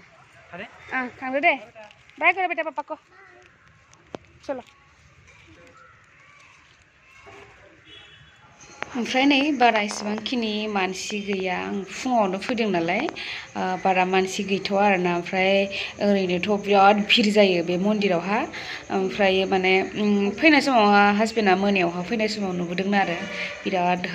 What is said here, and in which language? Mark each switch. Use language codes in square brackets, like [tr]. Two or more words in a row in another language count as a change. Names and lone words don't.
[hi] अरे [brx] थांदो [hi] दे बाय करो बेटा पापा को चलो [brx] ओमफ्राय नै बारा इसेबांखिनि मानसि गैया आं फुङावनो फैदों नालाय बारा मानसि गैथ'आ आरोना ओमफ्राय ओरैनोथ' बिराद भिर जायो बे मन्दिरावहा ओमफ्राय माने फैनाय समावहा हासबेन्डआ मोनायावहा फैनाय समाव नुबोदोंमोन आरो बिराद